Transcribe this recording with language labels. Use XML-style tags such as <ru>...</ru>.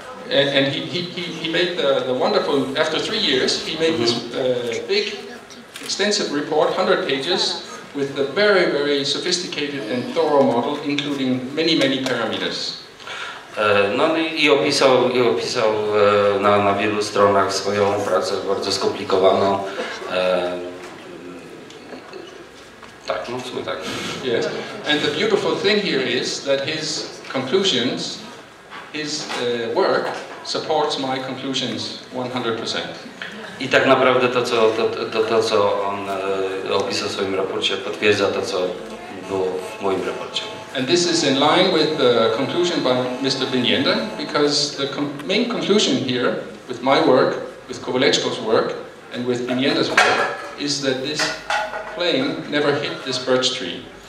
<en>And he made the wonderful, after 3 years, he made this big, extensive report, 100 pages, with a very sophisticated and thorough model, including many parameters.</en> <pl>No i opisał na wielu stronach swoją pracę bardzo skomplikowaną. Tak, no w sumie tak.</pl> <en>Yes, and the beautiful thing here is that his conclusions, his work supports my conclusions 100%.</en> <pl>I tak naprawdę to co on opisał w swoim raporcie, potwierdza to, co było w moim raporcie.</pl> <en>And this is in line with the conclusion by Mr. Binienda, because the main conclusion here, with my work, with Kowaleczko's work, and with Binienda's work, is that this plane never hit this birch tree.</en>